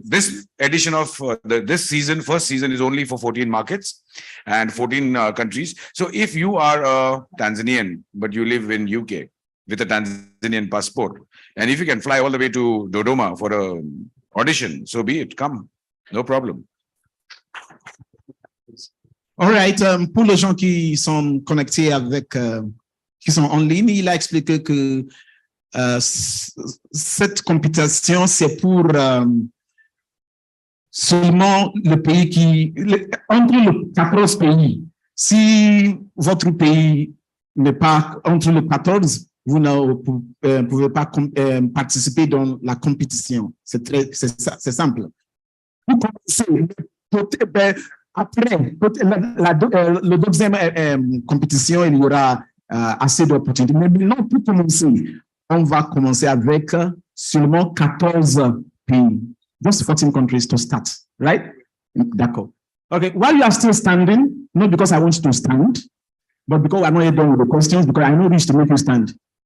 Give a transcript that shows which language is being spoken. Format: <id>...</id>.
<en>This edition of this season, first season, is only for 14 markets and 14 countries. So if you are a Tanzanian, but you live in UK with a Tanzanian passport, and if you can fly all the way to Dodoma for a audition, so be it. Come, no problem. All right.</en> <fr>Pour les gens qui sont connectés avec, qui sont en ligne, il a expliqué que cette compétition, c'est pour seulement le pays entre les 14 pays. Si votre pays n'est pas entre les 14, vous ne pouvez pas participer dans la compétition. C'est simple. Vous commencez, après la deuxième compétition, il y aura assez d'opportunités. Mais maintenant, pour commencer, on va commencer avec seulement 14 pays.</fr> <en>Just 14 countries to start, right?</en> <fr>D'accord.</fr> <en>Okay, while you are still standing, not because I want you to stand, but because I'm not yet done with the questions, because I know this to make you stand.</en>